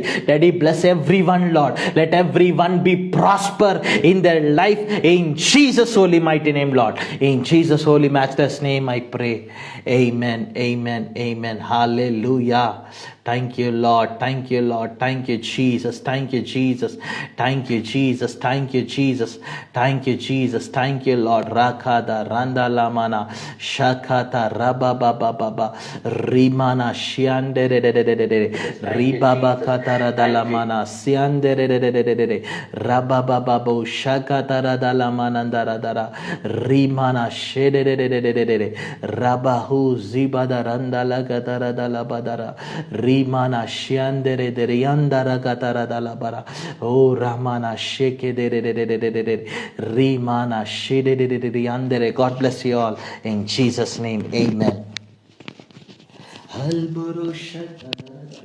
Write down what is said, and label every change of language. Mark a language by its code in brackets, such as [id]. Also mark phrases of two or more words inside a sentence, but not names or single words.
[en] Daddy, bless everyone, Lord. Let everyone be prosper in their life in Jesus' holy mighty name, Lord. In Jesus' holy matchless name, I pray. Amen, amen, amen. Hallelujah. Thank you, Lord. Thank you, Lord. Thank you, Jesus. Thank you, Jesus. Thank you, Jesus. Thank you, Jesus. Thank you, Jesus. Thank you, Lord. Rakada Randa Lamana Shakata Rababa Baba Rimana Shiande Ribaba Katara Dalamana Siande Rababa Babu Shakatara Dalamana Dara Rimana Shede Rabahu Zibada Randa Lagatara Dalabadara Rimana Shiandere Yandara Gatara Dalabara O Ramana Sheke Rimana Shede Yandere. God bless you all in Jesus' name. Amen. Halburu Shakara